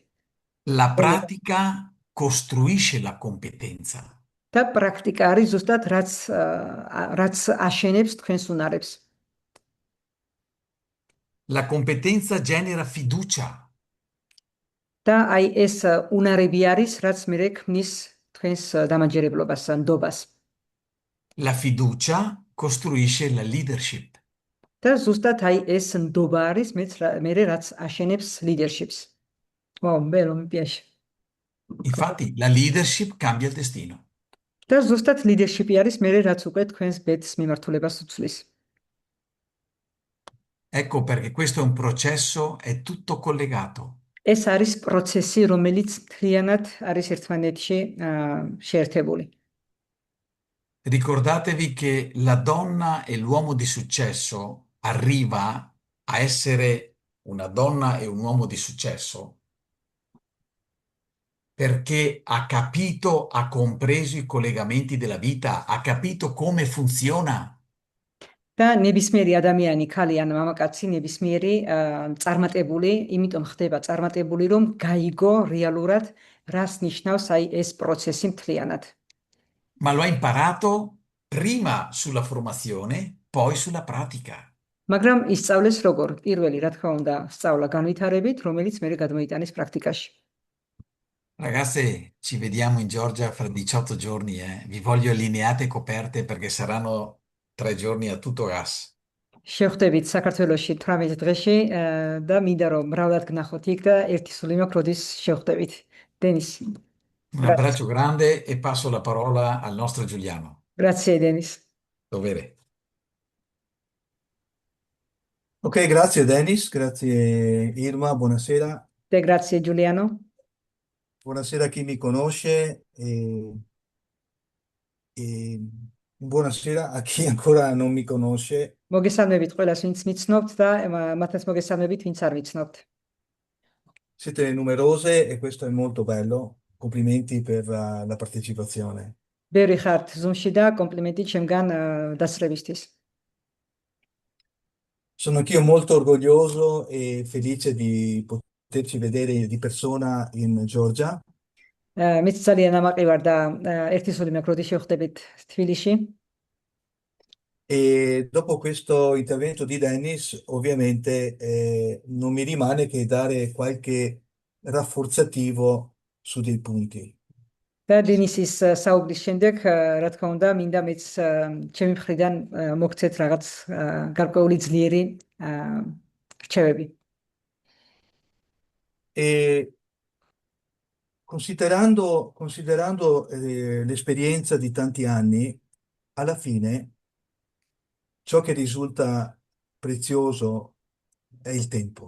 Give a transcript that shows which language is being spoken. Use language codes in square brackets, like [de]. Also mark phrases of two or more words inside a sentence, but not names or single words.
[it] La pratica costruisce la competenza. [ka] და პრაქტიკა არის ზუსტად რაც აშენებს თქვენს უნარებს. [it] La competenza genera fiducia. [ka] და აი ეს უნარები არის, რაც მერე ქმნის თქვენს დამაჯერებლობას, ნდობას. [it] La fiducia costruisce la leadership. [ka] და ზუსტად აი ეს ნდობა არის მერე რაც აშენებს leadership-ს. [it] bello, mi piace. Infatti, la leadership cambia il destino. [ka] და ზუსტად leadership-ი არის მერე რაც უკვე თქვენს ბედს მიმართულებას უცვლის. [it] Ecco perché questo è un processo, è tutto collegato. [ka] ეს არის პროცესი, რომელიც მთლიანად არის ერთმანეთში შეერთებული. [it] Ricordatevi che la donna e l'uomo di successo arriva a essere una donna e un uomo di successo perché ha capito, ha compreso i collegamenti della vita, ha capito come funziona. [ka] და ნებისმიერი ადამიანი, ქალი ან მამაკაცი, ნებისმიერი წარმატებული, იმიტომ ხდება წარმატებული, რომ გაიგო რეალურად, რას ნიშნავს აი ეს პროცესი მთლიანად. [it] Ma lo ha imparato prima sulla formazione, poi sulla pratica. [ka] მაგრამ ისწავლეს როგორ? პირველი, რა თქმა უნდა, სწავლა განვითარებით, რომელიც მერე გადმოიტანეს პრაქტიკაში. [it] Ragazze, ci vediamo in Georgia fra 18 giorni, eh. Vi voglio allineate e coperte perché saranno 3 giorni a tutto gas. [ka] შევხვდებით საქართველოში 18 დღეში და მინდა რომ მრავლად გნახოთ იქ და ერთი სული მაქვს როდის შევხვდებით. დენის. [it] Un abbraccio grande e passo la parola al nostro Giuliano. Grazie Denis. Dovere. Ok, grazie Dennis, grazie Irma, buonasera. Te grazie Giuliano. Buonasera a chi mi conosce e buonasera a chi ancora non mi conosce. [ka] მოგესალმებით ყველას, ვინც მიცნობთ და მათაც მოგესალმებით, ვინც არ მიცნობთ. [it] Siete numerose e questo è molto bello. Complimenti per la partecipazione. [ka] ბევრი ხართ Zoom-ში და კომპლიმენტი ჩემგან დასწრებისთვის. [it] Sono anch'io molto orgoglioso e felice di poterci vedere di persona in Georgia. [ka] მეც ძალიან ამაყი ვარ და ერთი სული მაქვს როდის შევხვდებით თბილისში. [it] E dopo questo intervento di Dennis, ovviamente non mi rimane che dare qualche rafforzativo su dei punti. [ka] და დენისის საუბრის შემდეგ, რა თქმა უნდა, მინდა მეც ჩემი მხრიდან მოგცეთ რაღაც გარკვეული ძლიერი რჩევები. [it] E considerando l'esperienza di tanti anni, alla fine ciò che risulta prezioso è il tempo.